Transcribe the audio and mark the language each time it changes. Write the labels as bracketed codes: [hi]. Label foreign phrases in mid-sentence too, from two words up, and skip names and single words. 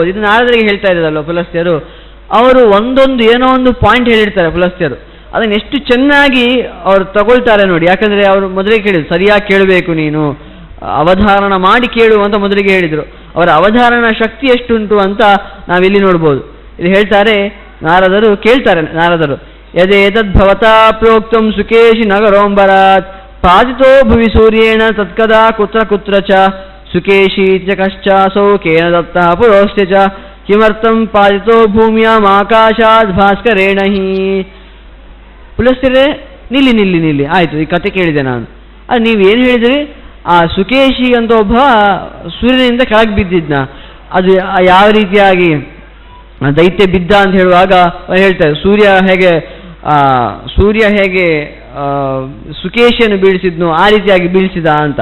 [kn] ಇದು ನಾರದರಿಗೆ ಹೇಳ್ತಾ ಇರೋದಲ್ವ ಪುಲಸ್ತ್ಯರು, ಅವರು ಒಂದೊಂದು ಏನೋ ಒಂದು ಪಾಯಿಂಟ್ ಹೇಳಿರ್ತಾರೆ ಪುಲಸ್ತ್ಯರು, ಅದನ್ನು ಎಷ್ಟು ಚೆನ್ನಾಗಿ ಅವರು ತಗೊಳ್ತಾರೆ ನೋಡಿ. ಯಾಕಂದರೆ ಅವರು ಮೊದಲಿಗೆ ಕೇಳಿದ್ರು, ಸರಿಯಾಗಿ ಕೇಳಬೇಕು ನೀನು, ಅವಧಾರಣ ಮಾಡಿ ಕೇಳು ಅಂತ ಮೊದಲಿಗೆ ಹೇಳಿದರು. ಅವರ ಅವಧಾರಣ ಶಕ್ತಿ ಎಷ್ಟುಂಟು ಅಂತ ನಾವಿಲ್ಲಿ ನೋಡ್ಬೋದು. ಇಲ್ಲಿ ಹೇಳ್ತಾರೆ ನಾರದರು, ಕೇಳ್ತಾರೆ ನಾರದರು, [sa] ಯದೇತದ್ಭವತಾ ಪ್ರೋಕ್ತಂ ಸುಕೇಶಿ ನಗರೋಂಬರಾತ್ ಪಾದಿತೋ ಭುವಿ ಸೂರ್ಯೇಣ ತತ್ಕದಾ ಕುತ್ರ ಕುತ್ರ ಚ ಸುಕೇಶಿ ಚ ಕಶ್ಚಾಸೌ ಕೇನ ದತ್ತಃ ಪುರೋಸ್ತ್ಯ ಚ ಕಿಮರ್ಥಂ ಪಾದಿತೋ ಭೂಮ್ಯಾಂ ಆಕಾಶಾದ್ ಭಾಸ್ಕರೇಣ ಹಿ. [kn] ಪುಲಸ್ತ್ಯರೇ ನಿಲ್ಲಿ ನಿಲ್ಲಿ ನಿಲ್ಲಿ, ಆಯಿತು ಈ ಕತೆ ಕೇಳಿದೆ ನಾನು. ಅದು ನೀವೇನು ಹೇಳಿದ್ರಿ, ಆ ಸುಕೇಶಿ ಅಂತ ಒಬ್ಬ ಸೂರ್ಯನಿಂದ ಕೆಳಗೆ ಬಿದ್ದಿದ್ನ, ಅದು ಯಾವ ರೀತಿಯಾಗಿ ದೈತ್ಯ ಬಿದ್ದ ಅಂತ ಹೇಳುವಾಗ ಹೇಳ್ತಾರೆ ಸೂರ್ಯ ಹೇಗೆ ಸುಕೇಶಿಯನ್ನು ಬೀಳಿಸಿದ್ನು ಆ ರೀತಿಯಾಗಿ ಬೀಳಿಸಿದ ಅಂತ.